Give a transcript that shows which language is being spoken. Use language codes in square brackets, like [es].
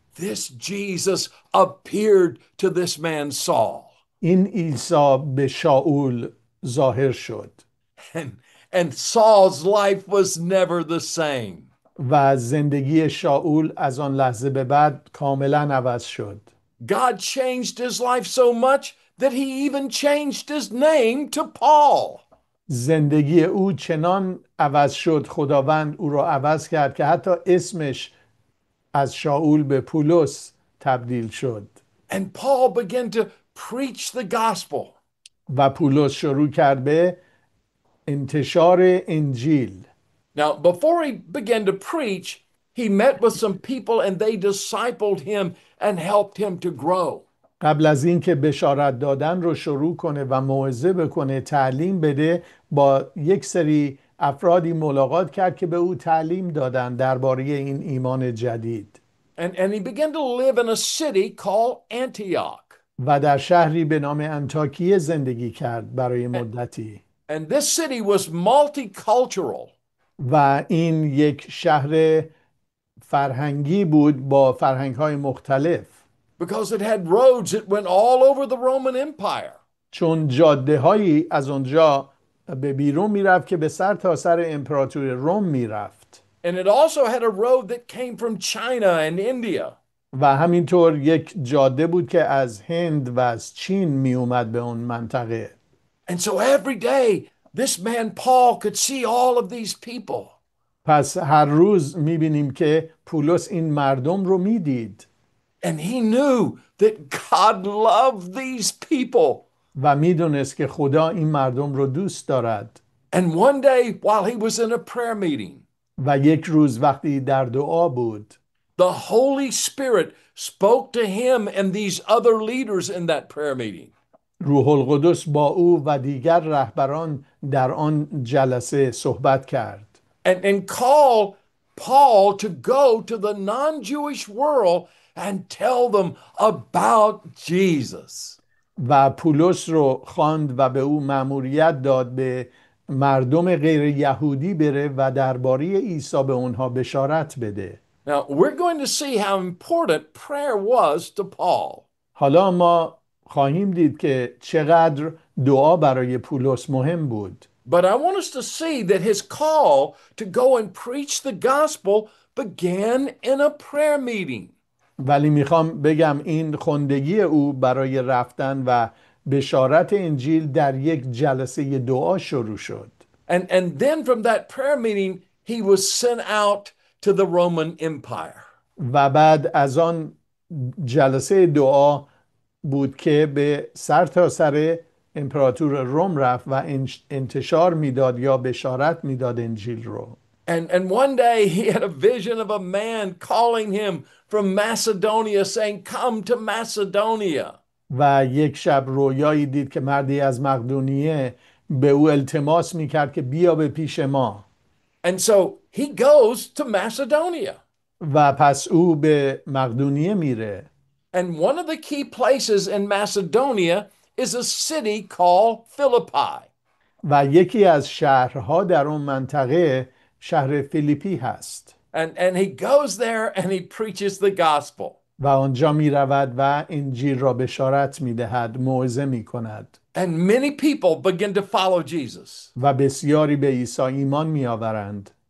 [en] This Jesus appeared to this man Saul. [fa] این عیسی به شاول ظاهر شد [en] And Saul's life was never the same. [fa] و زندگی شاول از آن لحظه به بعد کاملا عوض شد. [en] God changed his life so much that he even changed his name to Paul. [fa] زندگی او چنان عوض شد، خداوند او را عوض کرد که حتی اسمش از شاول به پولس تبدیل شد. [en] And Paul began to preach the gospel. [fa] و پولس شروع کرد به انتشار انجیل. [en] Now, before he began to preach, he met with some people and they discipled him and helped him to grow. [fa] قبل از اینکه بشارت دادن رو شروع کنه و موعظه بکنه، تعلیم بده، با یک سری افرادی ملاقات کرد که به او تعلیم دادن درباره این ایمان جدید. [en] And he began to live in a city called Antioch. [fa] و در شهری به نام انطاکیه زندگی کرد برای مدتی. [en] And this city was multicultural. [fa] و این یک شهر فرهنگی بود با فرهنگ‌های مختلف. [en] Because it had roads that went all over the Roman Empire. [fa] چون جاده هایی از اونجا به بیرون میرفت که به سر تا سر امپراتوری روم میرفت. [en] And it also had a road that came from China and India. [fa] و همینطور یک جاده بود که از هند و از چین می اومد به اون منطقه. [en] And so every day this man Paul could see all of these people. [fa] پس هر روز میبینیم که پولس این مردم رو میدید. [en] And he knew that God loved these people. [fa] و میدونست که خدا این مردم رو دوست دارد. [en] And one day while he was in a prayer meeting, [fa] و یک روز وقتی در دعا بود، [en] the Holy Spirit spoke to him and these other leaders in that prayer meeting. [fa] روح القدس با او و دیگر رهبران در آن جلسه صحبت کرد. [en] And call Paul to go to the non-Jewish world and tell them about Jesus. [fa] و پولس رو خواند و به او مأموریت داد به مردم غیر یهودی بره و درباره عیسی به اونها بشارت بده. [en] Now, we're going to see how important prayer was to Paul. [fa] حالا ما خواهیم دید که چقدر دعا برای پولس مهم بود. [en] But I want us to see that his call to go and preach the gospel began in a prayer meeting. [fa] ولی میخوام بگم این خواندگی او برای رفتن و بشارت انجیل در یک جلسه دعا شروع شد. [en] And then from that prayer meeting, he was sent out to the Roman Empire. [fa] و بعد از آن جلسه دعا بود که به سر تا سر امپراتور روم رفت و انتشار میداد یا بشارت میداد انجیل رو. [en] And one day he had a vision of a man calling him from Macedonia saying, "Come to Macedonia." [fa] و یک شب رویایی دید که مردی از مقدونیه به او التماس میکرد که بیا به پیش ما. [en] And so he goes to Macedonia. [fa] و پس او به مقدونیه میره. [en] And one of the key places in Macedonia is a city called Philippi. [fa] و یکی از شهرها در اون منطقه شهر فیلیپی هست. [en] And he goes there and he preaches the gospel. [fa] و آنجا می رود و انجیل را بشارت می دهد، موعظه می کند. [en] And many people begin to follow Jesus. [fa] و بسیاری به عیسی ایمان می آورند.